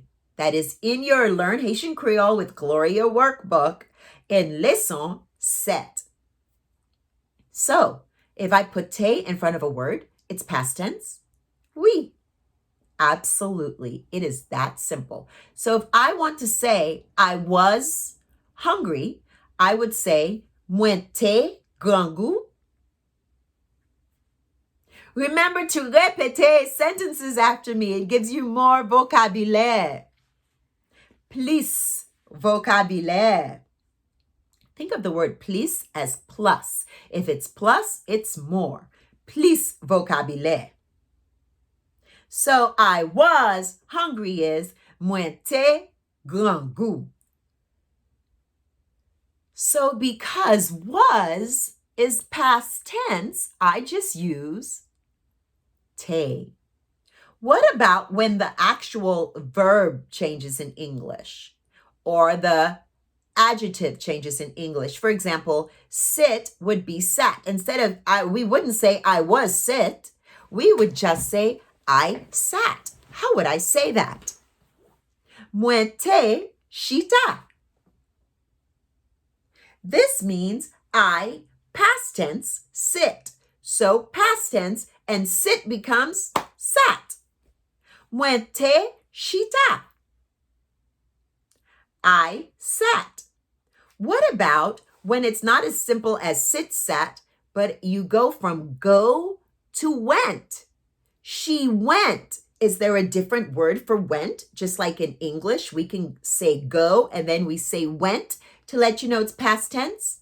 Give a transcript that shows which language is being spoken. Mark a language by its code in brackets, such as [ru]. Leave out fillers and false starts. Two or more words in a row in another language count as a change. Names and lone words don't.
[en] That is in your Learn Haitian Creole with Gloria workbook in Leçon 7. So, if I put te in front of a word, it's past tense? Oui. Absolutely. It is that simple. So if I want to say I was hungry, I would say [ht] mwen te grand goût. [en] Remember to répéter sentences after me. It gives you more vocabulaire. [ht] Plus vocabulaire. [en] Think of the word plus as plus. If it's plus, it's more. [ht] Plus vocabulaire. [en] So I was hungry is [ht] mwen te grand goût. [en] So because was is past tense, I just use te. What about when the actual verb changes in English or the adjective changes in English? For example, sit would be sat. Instead of we wouldn't say I was sit. We would just say I sat. How would I say that? [ht] Mwen te chita. [en] This means I, past tense, sit. So past tense and sit becomes sat. [ht] Mwen te chita. [en] I sat. What about when it's not as simple as sit, sat, but you go from go to went? She went. Is there a different word for went? Just like in English, we can say go and then we say went to let you know it's past tense?